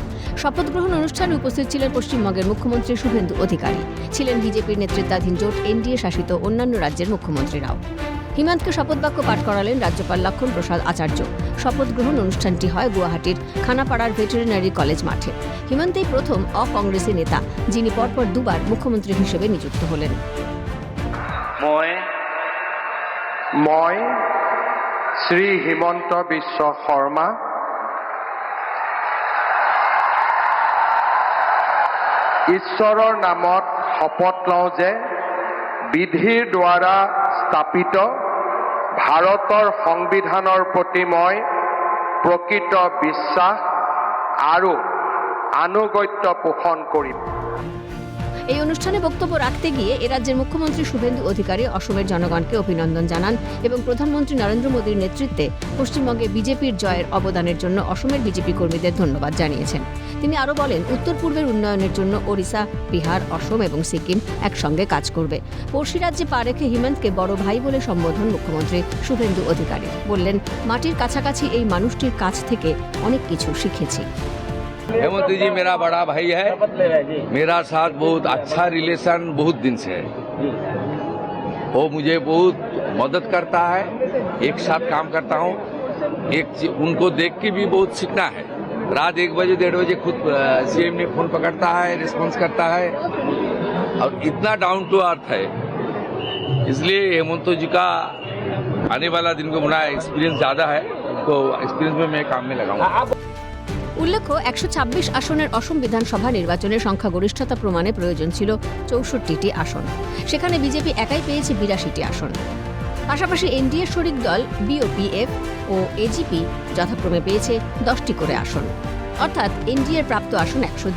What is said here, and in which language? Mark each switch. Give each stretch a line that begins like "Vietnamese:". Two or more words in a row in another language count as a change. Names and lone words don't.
Bangla: শপথ গ্রহণ অনুষ্ঠানে উপস্থিত ছিলেন পশ্চিমবঙ্গের মুখ্যমন্ত্রী শুভেন্দু অধিকারী, ছিলেন বিজেপির নেতৃত্বাধীন জোট এনডিএ শাসিত অন্যান্য রাজ্যের মুখ্যমন্ত্রীরাও। হিমন্তকে শপথ বাক্য পাঠ করালেন রাজ্যপাল লক্ষণ প্রসাদ আচার্য। শপথ গ্রহণ অনুষ্ঠানটি হয় গুয়াহাটির খানাপাড়ার ভেটেরিনারি কলেজ মাঠে। হিমন্তই প্রথম অকংগ্রেসী নেতা যিনি পরপর দুবার মুখ্যমন্ত্রী হিসেবে নিযুক্ত হলেন।
Assamese: মই শ্ৰী হিমন্ত বিশ্ব শৰ্মা ঈশ্বৰৰ নামত শপত লওঁ যে বিধিৰ দ্বাৰা স্থাপিত ভাৰতৰ সংবিধানৰ প্ৰতি মই প্ৰকৃত বিশ্বাস আৰু আনুগত্য পোষণ কৰিম।
Bangla: এই অনুষ্ঠানে বক্তব্য রাখতে গিয়ে এ রাজ্যের মুখ্যমন্ত্রী শুভেন্দু অধিকারী অসমের জনগণকে অভিনন্দন জানান এবং প্রধানমন্ত্রী নরেন্দ্র মোদীর নেতৃত্বে পশ্চিমবঙ্গে বিজেপির জয়ের অবদানের জন্য অসমের বিজেপি কর্মীদের ধন্যবাদ জানিয়েছেন। তিনি আরও বলেন, উত্তর পূর্বের উন্নয়নের জন্য ওড়িশা, বিহার, অসম এবং সিকিম একসঙ্গে কাজ করবে। পড়শি রাজ্যে পা রেখে হিমন্তকে বড় ভাই বলে সম্বোধন মুখ্যমন্ত্রী শুভেন্দু অধিকারী। বললেন, মাটির কাছাকাছি এই মানুষটির কাছ থেকে অনেক কিছু শিখেছি।
Hindi: हेमंत जी मेरा बड़ा भाई है, मेरा साथ बहुत अच्छा रिलेशन बहुत दिन से है। वो मुझे बहुत मदद करता है, एक साथ काम करता हूँ। उनको देख के भी बहुत सीखना है। रात 1 बजे 1:30 बजे खुद सीएम ने फोन पकड़ता है, रिस्पॉन्स करता है और इतना
English: down to earth
Hindi: है। इसलिए हेमंत जी का आने वाला दिन को बड़ा एक्सपीरियंस ज्यादा है, तो एक्सपीरियंस में मैं काम में लगाऊंगा।
Bangla: উল্লেখ্য, 126 আসনের অসম বিধানসভা নির্বাচনে সংখ্যাগরিষ্ঠতা প্রমাণে প্রয়োজন ছিল 64টি আসন। সেখানে বিজেপি একাই পেয়েছে 82টি আসন। পাশাপাশি এনডিএ শরিক দল বিওপিএফ ও এজিপি যথাক্রমে পেয়েছে 10টি করে আসন, অর্থাৎ এনডিএর প্রাপ্ত আসন 102।